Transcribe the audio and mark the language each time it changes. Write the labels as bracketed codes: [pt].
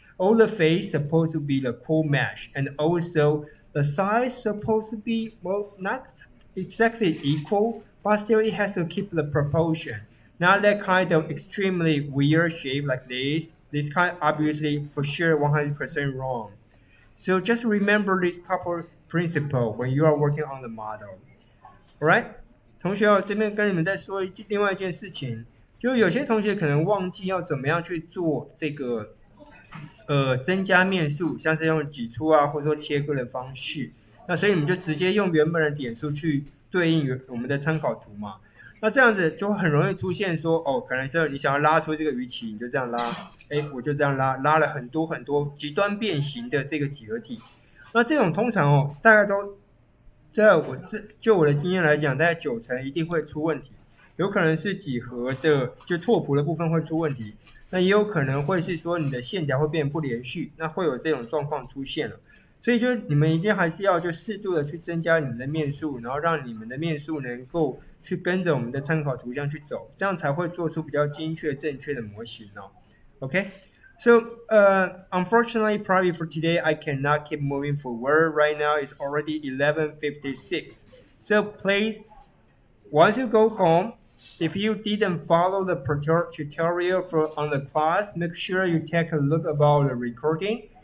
[en] All the face supposed to be the cool mesh, and also the size supposed to be well not exactly equal, but still it has to keep the proportion. Not that kind of extremely weird shape like this. This kind obviously for sure 100% wrong. So just remember this couple principle when you are working on the model. [zh] Alright，同学哦，这边跟你们再说另外一件事情，就有些同学可能忘记要怎么样去做这个增加面数，像是用挤出啊，或者说切割的方式。那所以你们就直接用原本的点数去对应我们的参考图嘛。那这样子就很容易出现说，哦，可能是你想要拉出这个鱼鳍，你就这样拉，哎，我就这样拉，拉了很多很多极端变形的这个几何体。那这种通常哦，大概都就我的经验来讲，大概90%一定会出问题。有可能是几何的就拓扑的部分会出问题，那也有可能会是说你的线条会变不连续，那会有这种状况出现了。所以就你们一定还是要就适度的去增加你们的面数，然后让你们的面数能够去跟着我们的参考图像去走，这样才会做出比较精确正确的模型哦。 [en] OK， so unfortunately, probably for today, I cannot keep moving forward. Right now, it's already 11:56. So please, once you go home, if you didn't follow the tutorial on the class, make sure you take a look about the recording.